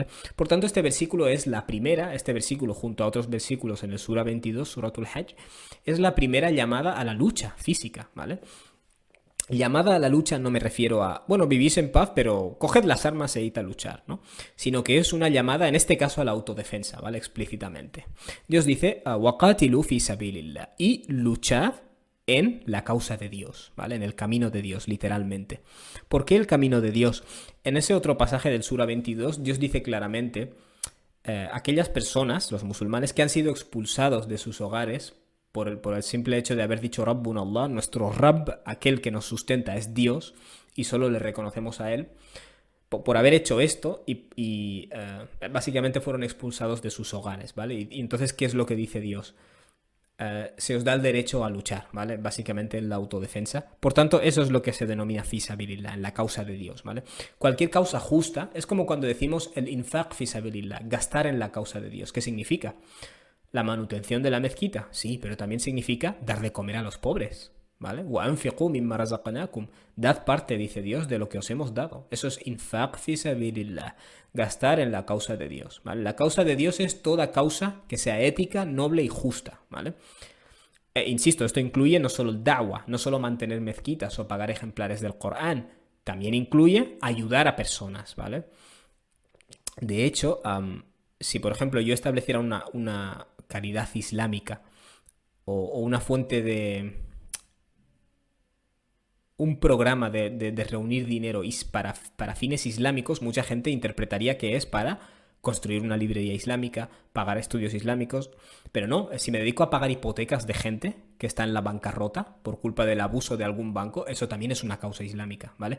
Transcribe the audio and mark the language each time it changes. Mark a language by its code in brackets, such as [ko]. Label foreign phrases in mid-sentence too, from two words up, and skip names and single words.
[es] Por tanto, este versículo es la primera, este versículo junto a otros versículos en el Sura 22, Suratul Hajj, es la primera llamada a la lucha física, ¿vale? Llamada a la lucha no me refiero a, bueno, vivís en paz, pero coged las armas e id a luchar, ¿no? Sino que es una llamada, en este caso, a la autodefensa, ¿vale? Explícitamente. Dios dice, [ar] وَقَاتِلُوا فِي سَبِيلِ اللَّهِ, [es] y luchad en la causa de Dios, ¿vale? En el camino de Dios, literalmente. ¿Por qué el camino de Dios? En ese otro pasaje del Sura 22, Dios dice claramente, aquellas personas, los musulmanes, que han sido expulsados de sus hogares por el simple hecho de haber dicho [ar] ربنا الله, [es] nuestro Rabb, aquel que nos sustenta, es Dios y solo le reconocemos a Él. Por haber hecho esto y básicamente fueron expulsados de sus hogares, ¿vale? Y entonces, ¿qué es lo que dice Dios? Se os da el derecho a luchar, ¿vale? Básicamente en la autodefensa. Por tanto, eso es lo que se denomina [ar] في سبيل الله, [es] en la causa de Dios, ¿vale? Cualquier causa justa es como cuando decimos el [ar] إنفاق في سبيل الله, [es] gastar en la causa de Dios. ¿Qué significa? La manutención de la mezquita, sí, pero también significa dar de comer a los pobres, ¿vale? [ar] وَأَنْفِقُوا مِمَّا رَزَقْنَاكُمْ, [es] dad parte, dice Dios, de lo que os hemos dado. Eso es [ar] إنفاق في سبيل الله, [es] gastar en la causa de Dios, ¿vale? La causa de Dios es toda causa que sea ética, noble y justa, ¿vale? Insisto, esto incluye no solo el da'wah, no solo mantener mezquitas o pagar ejemplares del Corán, también incluye ayudar a personas, ¿vale? De hecho, si por ejemplo yo estableciera una caridad islámica o una fuente de un programa de reunir dinero para fines islámicos, mucha gente interpretaría que es para construir una librería islámica, pagar estudios islámicos, pero no, si me dedico a pagar hipotecas de gente que está en la bancarrota por culpa del abuso de algún banco, eso también es una causa islámica, ¿vale?